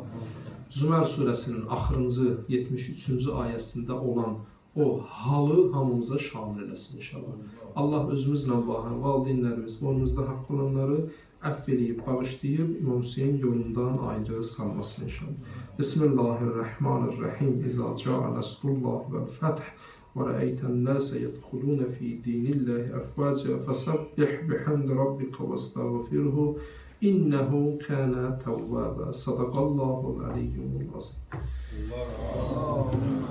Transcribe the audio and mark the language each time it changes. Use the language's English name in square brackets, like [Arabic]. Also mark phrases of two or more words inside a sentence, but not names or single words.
[Azerbaijani] Zümer surəsinin axırıncı 73-cü ayəsində olan o halı hamımıza şamil eləsin inşallah. Allah özümüzlə valideynlərimiz, boynumuzda haqq olanları əfv eləyib, bağışlayıb İmam Hüseyin yolundan ayrı salmasın inşallah. [Arabic] Bismillahirrahmanirrahim. إذا جاء نصر الله والفتح ورأيت الناس يدخلون في دين الله أفواجا فسبح بحمد ربك واستغفره إنه كان توابا. صدق الله العلي العظيم.